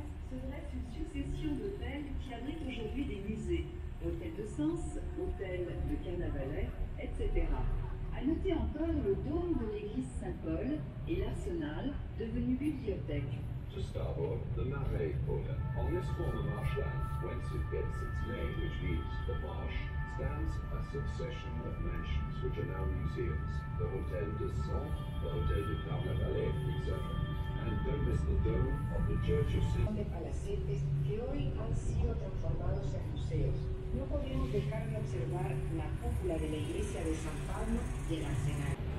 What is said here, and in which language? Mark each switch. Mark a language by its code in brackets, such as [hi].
[fr] Se dresse une succession d'hôtels qui abritent aujourd'hui des musées, hôtel de Sens, hôtel de Carnavalet, etc. À noter encore le dôme de l'église Saint-Paul et l'arsenal devenu bibliothèque. [en] To starboard, the Marais Quarter. On this former marshland, whence it gets its name, which means the marsh, stands a succession of mansions which are now museums. The Hôtel de Sens, the Hôtel de Carnavalet, etc. And don't miss the dome of the Church of St. [es] De palacetes que hoy han sido transformados en museos. No podemos dejar de observar la cúpula de la iglesia de San Pablo y el arsenal.